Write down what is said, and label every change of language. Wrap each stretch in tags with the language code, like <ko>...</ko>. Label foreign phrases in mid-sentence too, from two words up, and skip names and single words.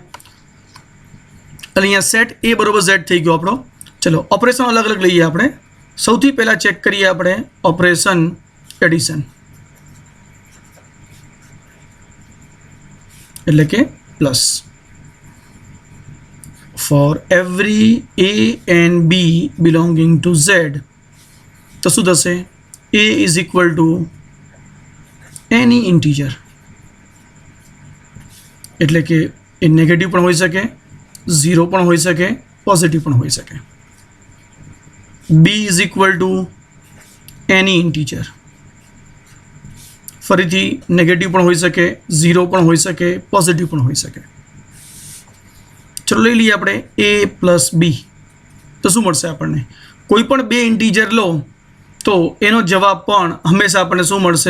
<gu>એટલે અહીંયા સેટ a બરોબર z થઈ ગયો આપણો. ચલો ઓપરેશન અલગ અલગ લઈએ આપણે. સૌથી પહેલાં ચેક કરીએ આપણે ઓપરેશન એડિશન, એટલે કે પ્લસ.</gu> <en>for every a and b belonging to z</en> <gu>તો શું થશે</gu> <en>a is equal to any integer</en> <gu>એટલે કે એ નેગેટિવ પણ હોઈ શકે, ઝીરો પણ હોઈ શકે, પોઝિટિવ પણ હોઈ શકે.</gu> <en>b is equal to any integer,</en> <gu>ફરીથી નેગેટિવ પણ હોઈ શકે, ઝીરો પણ હોઈ શકે, પોઝિટિવ પણ હોઈ શકે. ચલો લઈ લઈએ આપણે a પ્લસ b. તો શું મળશે આપણને? કોઈ પણ બે ઇન્ટીજર લો તો એનો જવાબ પણ હંમેશા આપણને શું મળશે?</gu>